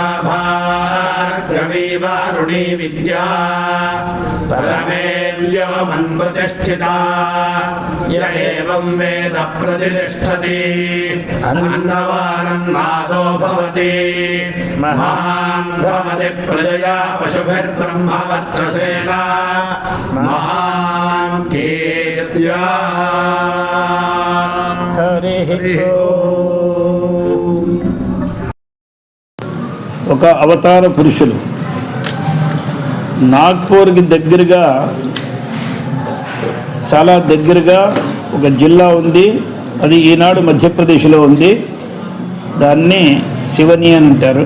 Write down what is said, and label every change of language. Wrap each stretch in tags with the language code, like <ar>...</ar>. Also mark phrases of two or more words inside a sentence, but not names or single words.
<sa>भार्गवी वारुणी विद्या परमे व्योमन्प्रतिष्ठिता य एवं वेद प्रतिष्ठति अन्नवानन्नादो भवति महान् भवति प्रजया पशुभिर्ब्रह्मवत्ससेन महान् कीर्त्या हरिः ओम्.</sa> <te>ఒక అవతార పురుషులు నాగ్పూర్కి దగ్గరగా చాలా దగ్గరగా ఒక జిల్లా ఉంది. అది ఈనాడు మధ్యప్రదేశ్లో ఉంది. దాన్ని శివని అని అంటారు.</te>